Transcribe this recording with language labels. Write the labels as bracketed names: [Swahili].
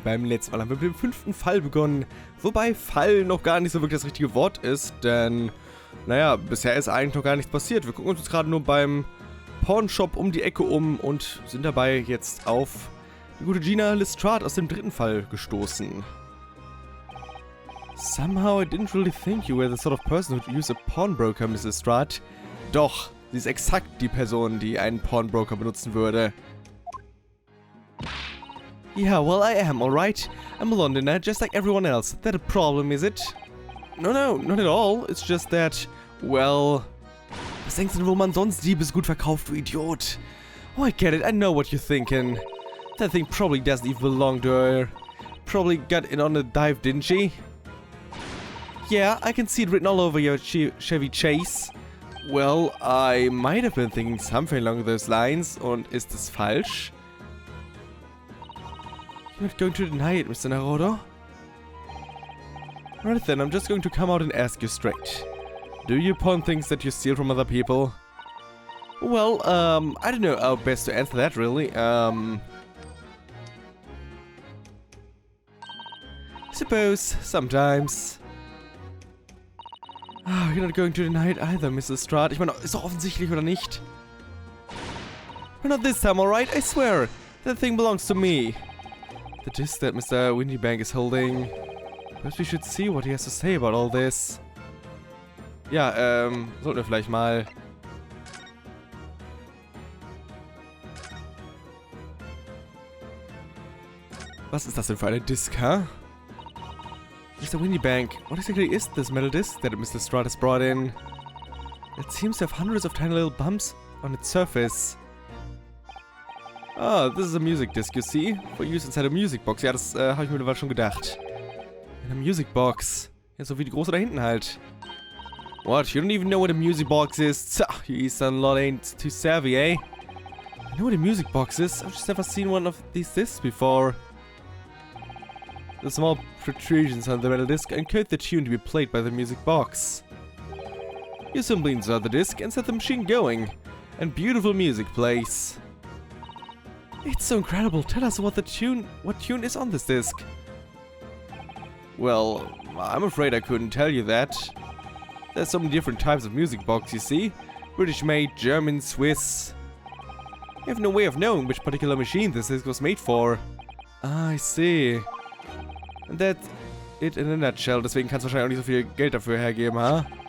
[German] Beim letzten Mal haben wir mit dem 5. Fall begonnen, wobei Fall noch gar nicht so wirklich das richtige Wort ist, denn, naja, bisher ist eigentlich noch gar nichts passiert. Wir gucken uns jetzt gerade nur beim Pawnshop um die Ecke um und sind dabei jetzt auf die gute Gina Lestrade aus dem 3. Fall gestoßen. [English] Somehow I didn't really think you were the sort of person who'd use a pawnbroker, Mrs. Lestrade. [German] Doch, sie ist exakt die Person, die einen Pawnbroker benutzen würde. [English] Yeah, well, I am, alright. I'm a Londoner, just like everyone else. That a problem, is it? No, not at all. It's just that, well... [German] Was denkst du denn, wo man sonst Diebesgut verkauft, du Idiot? [English] Oh, I get it. I know what you're thinking. That thing probably doesn't even belong to her. Probably got in on a dive, didn't she? Yeah, I can see it written all over your Chevy Chase. Well, I might have been thinking something along those lines. [German] Und ist es falsch? [English] You're not going to deny it, Mr. Naruto? Right then, I'm just going to come out and ask you straight. Do you pawn things that you steal from other people? Well, I don't know how best to answer that, really. Suppose, sometimes. Oh, you're not going to deny it either, Mrs. Lestrade. [German] Ich meine, ist doch offensichtlich, oder nicht? [English] But not this time, alright? I swear. That thing belongs to me. The disc that Mr. Windybank is holding. Perhaps we should see what he has to say about all this. [German] Ja, sollten wir vielleicht mal... Was ist das denn für eine Disc, huh? [English] Mr. Windybank, what exactly is this metal disc that Mr. Lestrade has brought in? It seems to have hundreds of tiny little bumps on its surface. Ah, this is a music disc, you see? For use inside a music box. [German] Ja, das habe ich mir mittlerweile schon gedacht. [English] In a music box. [German] Ja, so wie die große da hinten halt. [English] What? You don't even know what a music box is? You Eastern lot ain't too savvy, eh? I know what a music box is. I've just never seen one of these discs before. The small protrusions on the metal disc encode the tune to be played by the music box. You simply insert the disc and set the machine going, and beautiful music plays. It's so incredible. Tell us what tune is on this disc. Well, I'm afraid I couldn't tell you that. There's so many different types of music box, you see. British-made, German, Swiss. You have no way of knowing which particular machine this disc was made for. Ah, I see. And that's it in a nutshell. [German] Deswegen kannst du wahrscheinlich auch nicht so viel Geld dafür hergeben, huh?